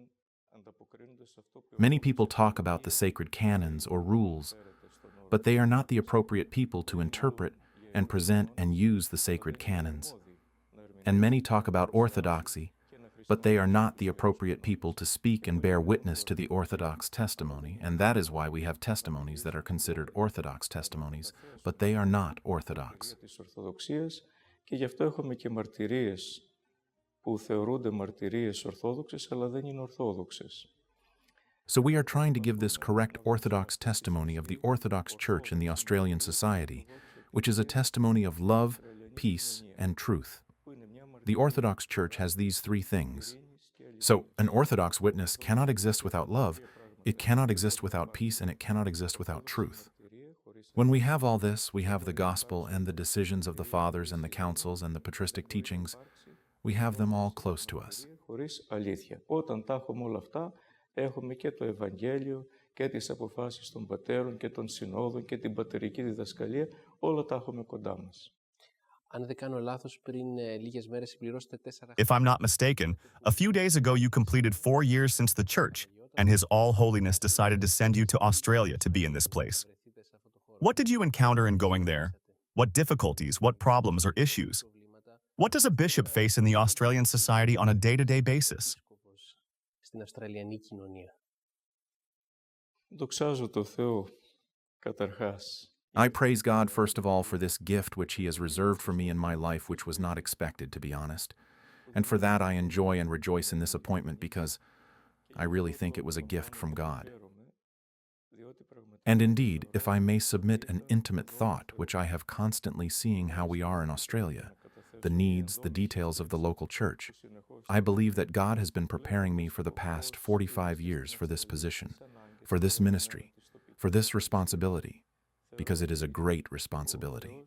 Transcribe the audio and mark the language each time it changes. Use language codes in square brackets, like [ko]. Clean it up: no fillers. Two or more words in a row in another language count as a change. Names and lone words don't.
[en] Many people talk about the sacred canons or rules, but they are not the appropriate people to interpret and present and use the sacred canons. And many talk about orthodoxy, but they are not the appropriate people to speak and bear witness to the Orthodox testimony, and that is why we have testimonies that are considered Orthodox testimonies, but they are not Orthodox. [el] Και γι' αυτό έχουμε και μαρτυρίες που θεωρούνται μαρτυρίες ορθόδοξες, αλλά δεν είναι ορθόδοξες. [en] So we are trying to give this correct Orthodox testimony of the Orthodox Church in the Australian society, which is a testimony of love, peace, and truth. The Orthodox Church has these three things. So an Orthodox witness cannot exist without love, it cannot exist without peace, and it cannot exist without truth. When we have all this, we have the gospel and the decisions of the fathers and the councils and the patristic teachings. We have them all close to us. [el] Όταν τα έχουμε όλα αυτά, έχουμε και το Ευαγγέλιο και τις αποφάσεις των πατέρων και των συνόδων και την πατερική διδασκαλία, όλα τα έχουμε κοντά μας. [en] If I'm not mistaken, a few days ago you completed 4 years since the Church, and His All Holiness decided to send you to Australia to be in this place. What did you encounter in going there? What difficulties, what problems or issues? What does a bishop face in the Australian society on a day-to-day basis? [el] Δοξάζω το Θεό, καταρχάς. [en] I praise God, first of all, for this gift which He has reserved for me in my life, which was not expected, to be honest. And for that I enjoy and rejoice in this appointment because I really think it was a gift from God. And indeed, if I may submit an intimate thought, which I have constantly seeing how we are in Australia, the needs, the details of the local church, I believe that God has been preparing me for the past 45 years for this position, for this ministry, for this responsibility, because it is a great responsibility.